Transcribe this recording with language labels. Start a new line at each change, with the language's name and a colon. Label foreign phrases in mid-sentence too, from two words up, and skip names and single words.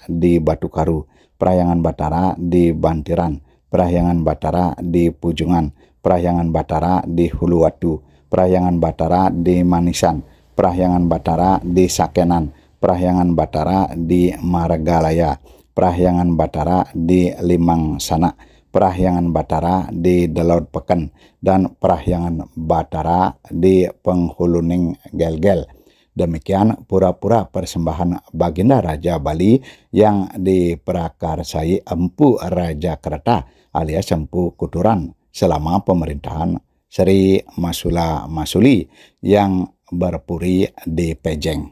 Indonesian: di Batu Karu, Perahyangan Batara di Bantiran, Perahyangan Batara di Pujungan, Perahyangan Batara di Huluwatu, Perahyangan Batara di Manisan, Perahyangan Batara di Sakenan, Perahyangan Batara di Margalaya, Perahyangan Batara di Limang Sana, Perahyangan Batara di Delaut Peken, dan Perahyangan Batara di Penghuluning Gelgel. Demikian pura-pura persembahan Baginda Raja Bali yang diprakarsai Empu Raja Kereta alias Empu Kuturan selama pemerintahan Sri Masula Masuli yang berpuri di Pejeng.